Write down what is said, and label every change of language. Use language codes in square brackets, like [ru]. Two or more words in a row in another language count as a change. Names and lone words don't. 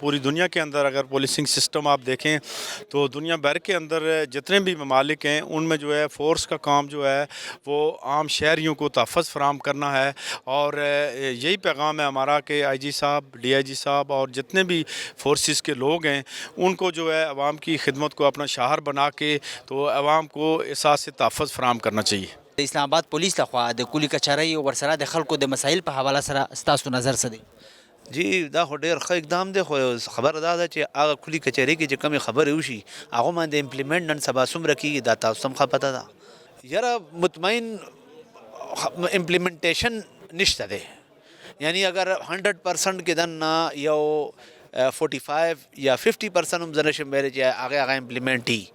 [ur] پوری دنیا کے اندر اگر پولیسنگ سسٹم آپ دیکھیں تو دنیا بھر کے اندر جتنے بھی ممالک ہیں ان میں جو ہے فورس کا کام جو ہے وہ عام شہریوں کو تحفظ فراہم کرنا ہے, اور یہی پیغام ہے ہمارا کہ IG صاحب, DIG صاحب اور جتنے بھی فورسز کے لوگ ہیں ان کو جو ہے عوام کی خدمت کو اپنا شعار بنا کے تو عوام کو احساس تحفظ فراہم کرنا چاہیے. [ps] اسلام آباد پولیس لخوا د کلی کچهرۍ او ورسره د خلکو د مسایل په حواله سره ستاسو نظر څه دی؟ جی دا خو ډېر ښه اقدام دی, خو خبره دا ده چې هغه کلي کچهرۍ کې چې کمې خبرې وشي هغو باندې امپلیمنټ نن سبا څومره کېږي دا تاسو هم ښه پته ده. یاره مطمئن امپلیمنټیشن نشته دی, یعنی اگر 100% کې دننه یو 45 یا 50% هم زه نشم ویلی چې هغه امپلیمنټ وي.